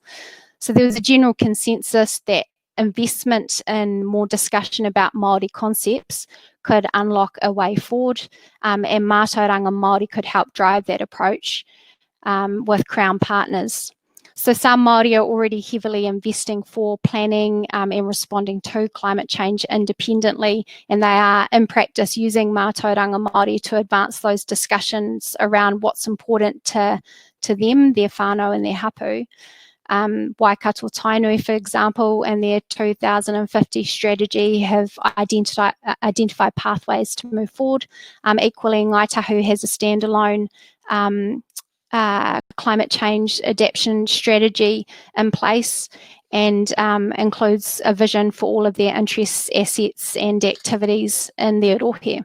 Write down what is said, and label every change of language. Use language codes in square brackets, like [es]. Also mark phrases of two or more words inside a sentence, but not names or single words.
[en] So there was a general consensus that investment in more discussion about Māori concepts could unlock a way forward, and [mi] Mātauranga Māori [en] could help drive that approach with Crown partners. So some Māori are already heavily investing for planning and responding to climate change independently, and they are in practice using [mi] Mātauranga Māori [en] to advance those discussions around what's important to them, their whānau and their hapu. Waikato Tainui, for example, and their 2050 strategy have identified pathways to move forward. Equally, Ngaitahu has a standalone climate change adaptation strategy in place and includes a vision for all of their interests, assets and activities in their rohe.